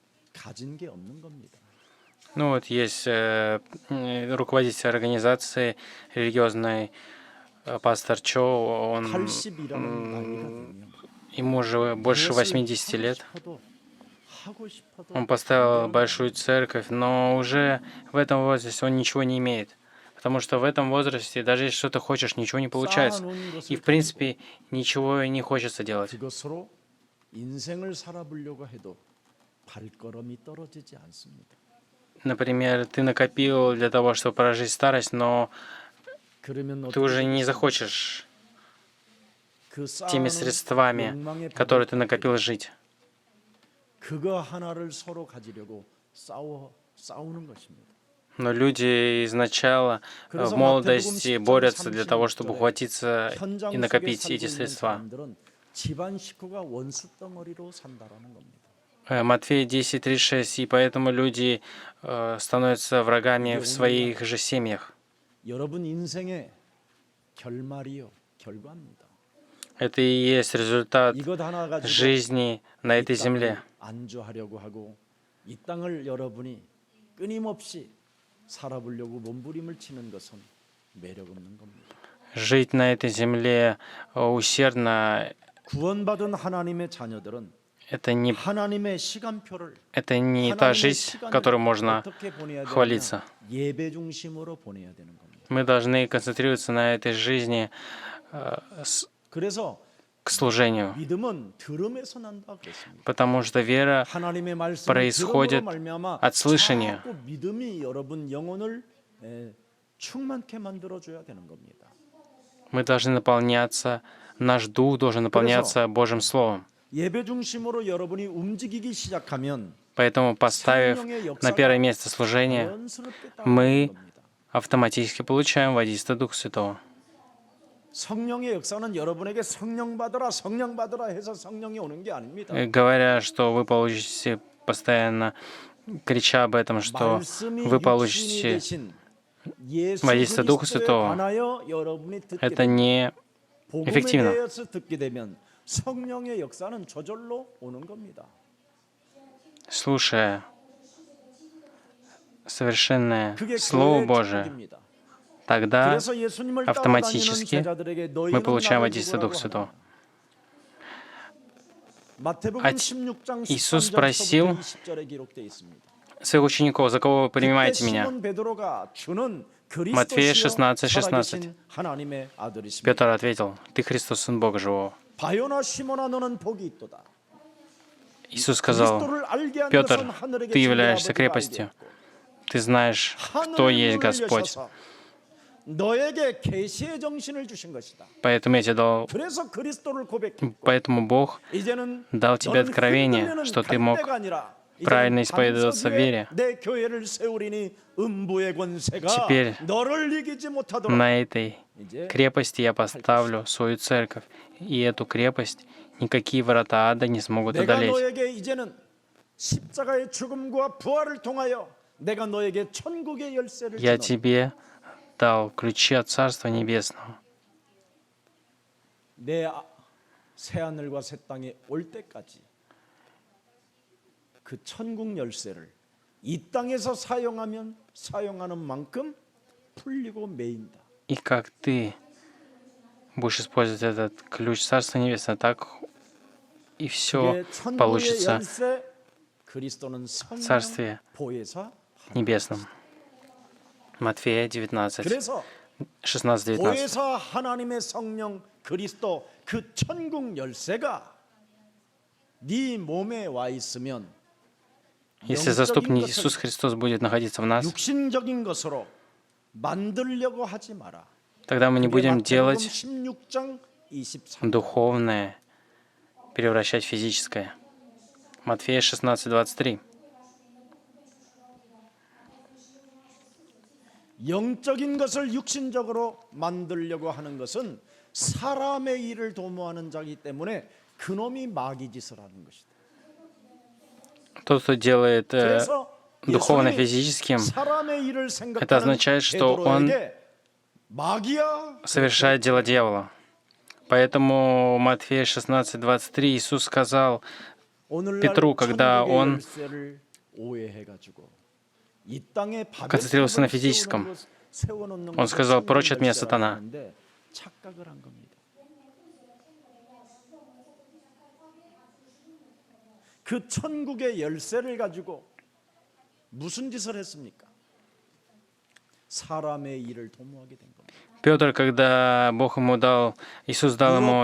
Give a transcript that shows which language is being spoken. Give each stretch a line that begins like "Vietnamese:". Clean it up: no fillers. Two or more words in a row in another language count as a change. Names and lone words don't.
Korean: 가진 게 없는 겁니다.
Russian: Ну вот есть руководитель организации религиозной, пастор Чо, он,
Korean: 80이라는 나이가 되면
Russian: ему уже больше
Korean: 무엇을
Russian: 80
Korean: 하고
Russian: лет.
Korean: 싶어도 하고 싶어도
Russian: Он поставил
Korean: 안 되는
Russian: большую церковь, но уже в этом возрасте он ничего не имеет. Потому что в этом возрасте, даже если что-то хочешь, ничего не получается.
Korean: 쌓아놓은
Russian: И,
Korean: 것을
Russian: в принципе, ничего не хочется делать.
Korean: 그것으로 인생을 살아보려고 해도 발걸음이 떨어지지 않습니다.
Russian: Например, ты накопил для того, чтобы прожить старость, но
Korean: 그러면
Russian: ты
Korean: 어떻게
Russian: уже не
Korean: 되겠습니까?
Russian: захочешь
Korean: 그
Russian: теми
Korean: 쌓아놓은
Russian: средствами,
Korean: 욕망의
Russian: которые ты
Korean: 바닥
Russian: накопил, жить.
Korean: 그거 하나를 서로 가지려고 싸우는 것입니다.
Russian: Но люди изначально в молодости борются для того, чтобы ухватиться и
Korean: 현장 속에
Russian: накопить
Korean: 살고
Russian: эти
Korean: 있는
Russian: средства.
Korean: 사람들은 집안 식구가 원수 덩어리로 산다라는 겁니다.
Russian: Матфея 10:36, и поэтому люди становятся врагами в своих же семьях.
Korean: 여러분 인생의 결말이요, 결과입니다.
Russian: Это и есть результат
Korean: 이것 하나 가지고
Russian: жизни на
Korean: 이
Russian: этой
Korean: 땅을
Russian: земле.
Korean: 안주하려고 하고 이 땅을 여러분이 끊임없이 살아보려고 몸부림을 치는 것은 매력 없는 겁니다.
Russian: Жить на этой земле усердно,
Korean: 구원받은 하나님의 자녀들은
Russian: это не
Korean: 하나님의 시간표를
Russian: та жизнь, которой можно
Korean: 어떻게 보내야
Russian: хвалиться.
Korean: 되느냐? 예배 중심으로 보내야 되는 겁니다.
Russian: Мы должны концентрироваться на этой жизни
Korean: 그래서
Russian: к служению,
Korean: 믿음은 들음에서 난다 그랬습니다.
Russian: потому что вера
Korean: 하나님의 말씀을
Russian: происходит
Korean: 들음으로 말미암아
Russian: от слышания.
Korean: 자꾸 믿음이 여러분 영혼을 충만케 만들어 줘야 되는 겁니다.
Russian: Мы должны наполняться, наш дух должен наполняться Божьим Словом.
Korean: 예배 중심으로 여러분이 움직이기 시작하면
Russian: Поэтому, поставив на первое место служение,
Korean: 자연스럽게
Russian: мы
Korean: 따라오는 겁니다.
Russian: автоматически получаем водительство Духа Святого.
Korean: 성령의 역사는 여러분에게 성령 받으라 해서 성령이 오는 게 아닙니다.
Russian: Говоря, что вы получите постоянно, крича об этом, что
Korean: 말씀이
Russian: вы
Korean: 육신이
Russian: получите
Korean: 되신 예수
Russian: водительство Духа
Korean: 그리스도에
Russian: Святого,
Korean: 관하여 여러분이 듣게
Russian: это
Korean: 되면
Russian: не
Korean: 복음에
Russian: эффективно.
Korean: 대해서 듣게 되면 성령의 역사는 저절로 오는 겁니다.
Russian: Слушая совершенное
Korean: 그게
Russian: Слово
Korean: 교회의
Russian: Божие,
Korean: 축복입니다.
Russian: тогда
Korean: 그래서 예수님을
Russian: автоматически
Korean: 따라다니는 제자들에게
Russian: мы
Korean: 너희는
Russian: получаем
Korean: 나를
Russian: водительство
Korean: 누구라고
Russian: Духа Святого.
Korean: 하느냐? 마태복음
Russian: А
Korean: 16장
Russian: Иисус
Korean: 13절부터
Russian: спросил
Korean: 20절에 기록되어 있습니다.
Russian: своих учеников: за кого вы
Korean: 그때
Russian: принимаете меня?
Korean: 시몬 베드로가 주는
Russian: Матфея
Korean: 그리스도시요
Russian: 16:16.
Korean: 살아계신 하나님의 아들이십니다.
Russian: Петр ответил: ты Христос, Сын Бога Живого.
Korean: 바요나 시몬아 너는 복이 있도다.
Russian: Иисус сказал:
Korean: 그리스도를 알게 한
Russian: Петр,
Korean: 것은 하늘에게
Russian: ты
Korean: 주의
Russian: являешься
Korean: 아버지가
Russian: крепостью.
Korean: 알게 했고
Russian: Ты знаешь, кто
Korean: 하늘의
Russian: есть
Korean: 문을
Russian: Господь.
Korean: 여셔서 너에게 계시의 정신을 주신 것이다.
Russian: Поэтому я тебе дал,
Korean: 그래서 그리스도를 고백했고
Russian: поэтому Бог
Korean: 이제는
Russian: дал тебе
Korean: 너는
Russian: откровение,
Korean: 흔들리는
Russian: что ты мог
Korean: 갈대가 아니라
Russian: правильно
Korean: 이제는
Russian: исповедоваться в
Korean: 반석 위에
Russian: вере.
Korean: 내 교회를 세우리니 음부의 권세가
Russian: Теперь
Korean: 너를 이기지 못하도록.
Russian: На этой
Korean: 이제
Russian: крепости я поставлю свою церковь, и эту крепость никакие врата ада не смогут
Korean: 내가
Russian: одолеть.
Korean: 너에게 이제는 십자가의 죽음과 부활을 통하여 내가 너에게 천국의 열쇠를
Russian: Я
Korean: 주노니
Russian: тебе дал ключи от Царства Небесного.
Korean: 내 새하늘과 새 땅에 올 때까지 그 천국 열쇠를 이 땅에서 사용하면 사용하는 만큼 풀리고 매인다.
Russian: И как ты будешь использовать этот ключ Царства Небесного, так и все
Korean: 그게 천국의
Russian: получится
Korean: 열쇠 그리스도는
Russian: в
Korean: 성령
Russian: Царстве
Korean: 보혜사.
Russian: Небесном. Матфея 19,
Korean: 그래서
Russian: 16-19.
Korean: 보혜사 하나님의 성령 그리스도 그 천국 열쇠가 네 몸에 와 있으면
Russian: Если заступник Иисус Христос будет находиться в нас,
Korean: 육신적인 것으로 만들려고 하지 마라.
Russian: тогда мы не
Korean: 그게
Russian: будем
Korean: 마태복음
Russian: делать
Korean: 16장 23절.
Russian: духовное, превращать в физическое. Матфея 16:23.
Korean: 영적인 것을 육신적으로 만들려고 하는 것은 사람의 일을 도모하는 자이기 때문에 그놈이 마귀 짓을 하는 것이다.
Russian: Тот, кто делает
Korean: 그래서
Russian: духовно
Korean: 예수님이
Russian: физическим,
Korean: 사람의 일을
Russian: это
Korean: 생각하는
Russian: означает, что он
Korean: 베드로에게 마귀야
Russian: совершает дело дьявола. Поэтому Матфея 16:23 Иисус сказал
Korean: 오늘날
Russian: Петру, когда
Korean: 천국의
Russian: он
Korean: 열쇠를 오해해가지고 이 땅에
Russian: концентрировался на физическом. Он сказал: «Прочь от меня, сатана».
Korean: 착각을 한 겁니다. 그 천국의 열쇠를 가지고 무슨 짓을 했습니까? 사람의 일을 도모하게 된 겁니다.
Russian: Петр, когда Бог ему дал, Иисус дал ему